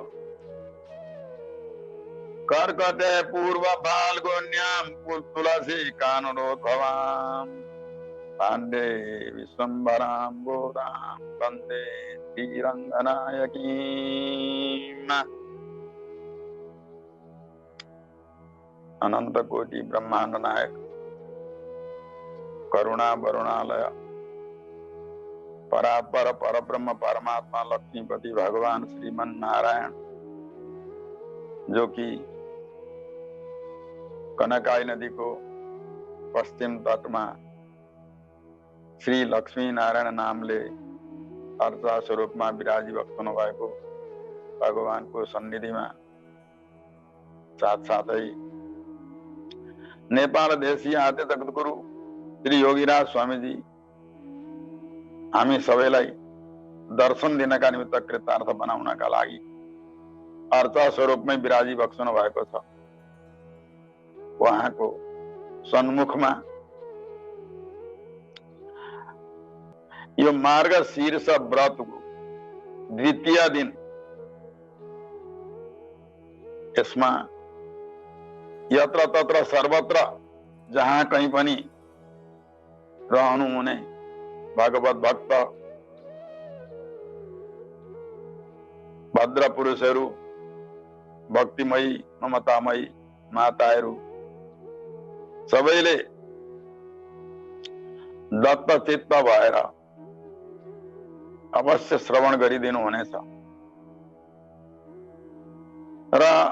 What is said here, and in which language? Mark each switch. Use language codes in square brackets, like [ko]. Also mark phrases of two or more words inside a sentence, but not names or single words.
[sa] कर्कटे पूर्व फाल्गुन्यां तुलसी काननोद्भवां पाण्डे विश्वम्भरां गोदां वन्दे श्रीरङ्गनायकीम्। अनंत कोटि ब्रह्मांड नायक करुणा वरुणालय परापर परब्रह्म परमात्मा लक्ष्मीपति भगवान श्रीमन नारायण [hi] जो कि कनकाई नदी को पश्चिम तट में श्री लक्ष्मी नारायण नामले अर्चा स्वरूप में विराजी [ne] भक्तनु भएको [hi] भगवान को सन्निधि में साथ साथै [ne] नेपाल देशीय आद्य जगद्गुरु श्री योगीराज स्वामी जी हामी सबैलाई दर्शन दिनका निमित्त कृतार्थ बनाउनका लागि अर्चा स्वरूपमै विराजी बक्सनु भएको छ। उहाँको सन्मुखमा यो मार्गशीर्ष व्रतको द्वितीय दिन यसमा [sa] यत्र तत्र सर्वत्र [ne] जहाँ कहीं पनि रहनुहुने भगवत भक्त भद्र पुरुषहरू भक्तिमयी ममतामयी माताहरू सबैले दत्तचित्त भएर अवश्य श्रवण गरिदिनु हुनेछ र